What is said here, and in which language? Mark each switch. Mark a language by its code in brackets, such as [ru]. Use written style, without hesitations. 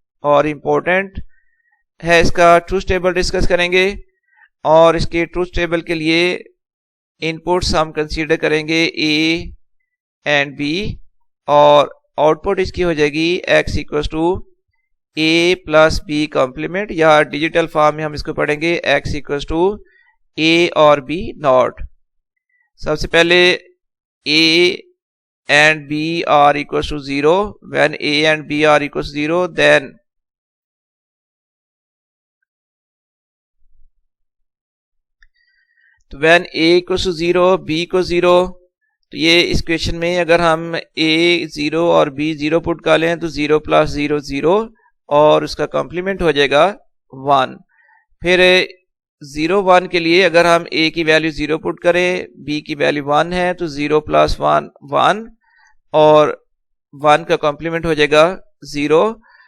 [ur] اور امپورٹنٹ ہے اس کا ٹروتھ ٹیبل ڈسکس کریں گے, اور اس کے ٹروتھ ٹیبل کے لیے ان پٹس ہم کنسیڈر کریں گے a اینڈ b, اور آؤٹ پٹ اس کی ہو جائے گی [en] x equals to a plus b [ur] complement, یا ڈیجیٹل فارم میں ہم اس کو پڑھیں گے x equals to a اور b ناٹ. سب سے پہلے [en] a and b are equals to 0. When a and b are equals to 0, then when a equals to 0, b equals 0. [ur] تو یہ اس کویشچن میں اگر ہم a 0 اور b 0 پٹ کر لیں تو 0 plus 0 0, اور اس کا کمپلیمنٹ ہو جائے گا 1. پھر 0 1 کے لیے اگر ہم a کی ویلیو 0 پٹ کریں, b کی ویلیو 1 ہے تو 0 plus 1 1, اور 1 کا کمپلیمنٹ ہو جائے گا 0.